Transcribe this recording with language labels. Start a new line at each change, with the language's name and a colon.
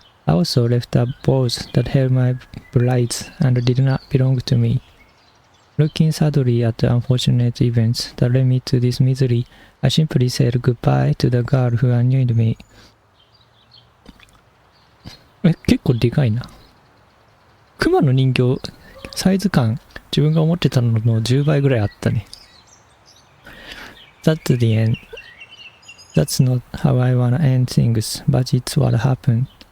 English: I also left a box that held my brides and did not belong to me. Looking sadly at the unfortunate events that led me to this misery, I simply said goodbye to the girl who annoyed me.
Japanese: 結構でかいな。クマの人形、サイズ感、自分が思ってたのの10倍ぐらいあったね。
English: That's the end. That's not how I wanna end things, but it's what happened.